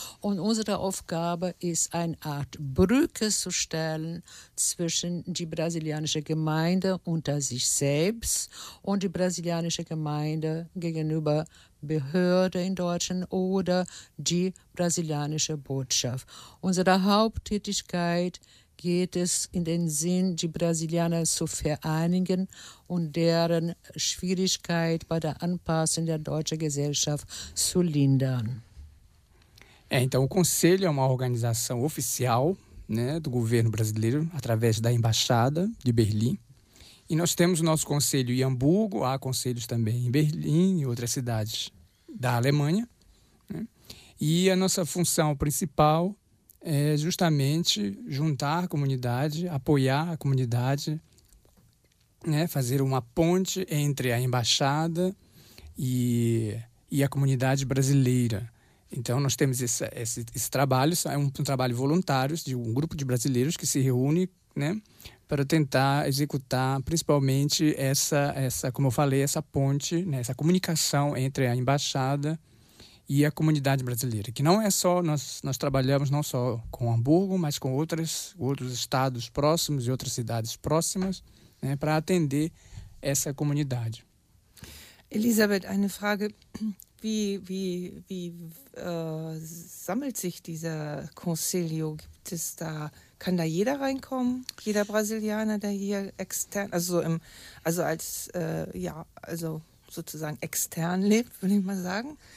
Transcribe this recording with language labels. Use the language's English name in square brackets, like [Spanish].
[German] Und unsere Aufgabe ist, eine Art Brücke zu stellen zwischen die brasilianische Gemeinde unter sich selbst und die brasilianische Gemeinde gegenüber Behörde in Deutschland oder die brasilianische Botschaft. Unsere Haupttätigkeit geht es in den Sinn, die Brasilianer zu vereinigen und deren Schwierigkeit bei der Anpassung der deutschen Gesellschaft zu lindern. [Portuguese] Então, o Conselho é uma organização oficial, né, do governo brasileiro, através da Embaixada de Berlim. E nós temos o nosso Conselho em Hamburgo, há conselhos também em Berlim e outras cidades da Alemanha. Né? E a nossa função principal é justamente juntar a comunidade, apoiar a comunidade, né, fazer uma ponte entre a embaixada e a comunidade brasileira. Então, nós temos esse trabalho, é um trabalho voluntário de um grupo de brasileiros que se reúne, né, para tentar executar principalmente essa como eu falei, essa ponte, né, essa comunicação entre a embaixada e a comunidade brasileira, que não é só, nós trabalhamos não só com Hamburgo, mas com outros estados próximos e outras cidades próximas, né, para atender essa comunidade. [German] Elisabeth, eine Frage, wie sammelt sich dieser Conselho? Gibt es da, kann da jeder reinkommen? Jeder Brasilianer, der hier extern, also im, also als ja, also sozusagen extern lebt, würde ich mal sagen.